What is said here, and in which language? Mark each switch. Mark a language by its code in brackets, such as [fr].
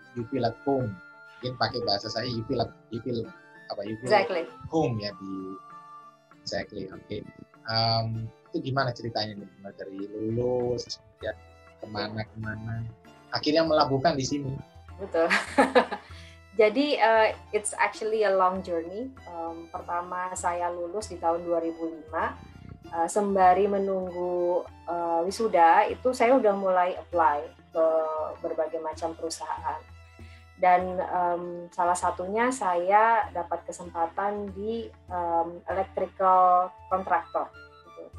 [en] you feel at home. [id] Mungkin pakai bahasa saya [en] you feel Exactly. home [id] ya di [en] exactly. [id] Oke. Itu gimana ceritanya nih dari lulus ya kemana akhirnya melabuhkan di sini. Betul. Jadi [en] it's actually a long journey. [id] Pertama saya lulus di tahun 2005. Sembari menunggu wisuda itu saya udah mulai apply ke berbagai macam perusahaan. Dan salah satunya saya dapat kesempatan di electrical contractor. Gitu.